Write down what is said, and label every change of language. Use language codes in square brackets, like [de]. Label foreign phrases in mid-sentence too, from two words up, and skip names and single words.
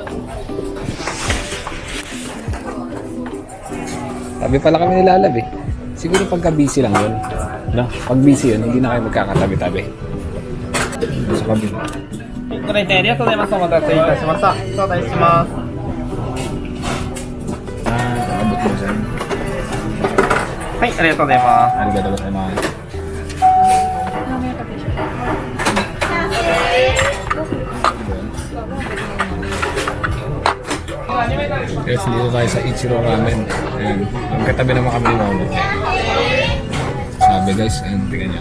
[tl] Sabi pala kami nilalab eh. Siguro pagka busy lang yun. No? Pag busy yun, hindi na kayo magkakatabi-tabi. Sa kabila. [ja] ご来店ありがとうございます。お待たせいたしました。招待します。 [tl] Abot mo dyan. [ja] はい、ありがとうございます。ありがとうございます. [tl] Mamaya pa siya. Guys, dito tayo sa Ichiro Ramen. Ayan. Ang katabi naman kami ni Momo. Sabi guys, ayan, tingnan niya.